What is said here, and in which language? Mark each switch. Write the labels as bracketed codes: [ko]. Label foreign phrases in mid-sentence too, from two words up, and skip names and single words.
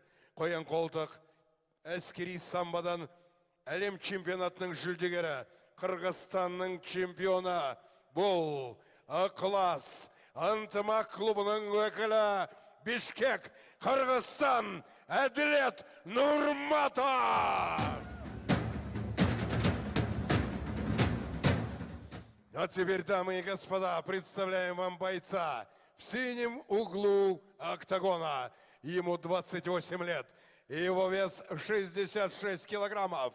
[kk] Қоян қолтық әскери самбадан әлем чемпионатының жүлдегері. Қырғызстанның чемпионы. Бұл Ықылас ынтымақ клубының өкілі Бишкек, Қырғызстан, Әділет Нұрматов. [ru] А теперь, дамы и господа, представляем вам бойца в синем углу октагона. Ему 28 лет. Его вес 66 килограммов.